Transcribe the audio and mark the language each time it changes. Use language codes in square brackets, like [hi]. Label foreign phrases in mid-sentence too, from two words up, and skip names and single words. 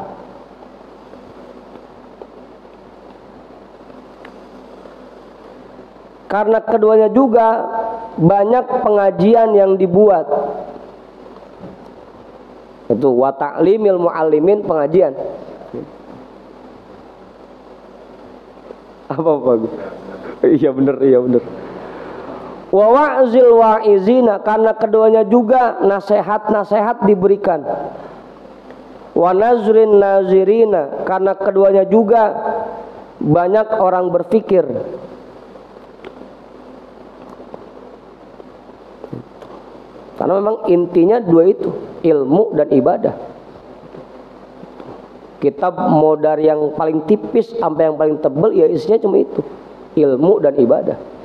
[id] Karena keduanya juga banyak pengajian yang dibuat. [ar] Itu وتعليم المعلمين, pengajian. [id] Apa bagus? Iya bener. [ar] ووعظ الواعظين, [id] karena keduanya juga nasihat-nasihat diberikan. [ar] ونظر الناظرين, [id] karena keduanya juga banyak orang berfikir. Karena memang intinya dua itu, ilmu dan ibadah. Kitab mau dari yang paling tipis sampai yang paling tebal, ya isinya cuma itu, ilmu dan ibadah.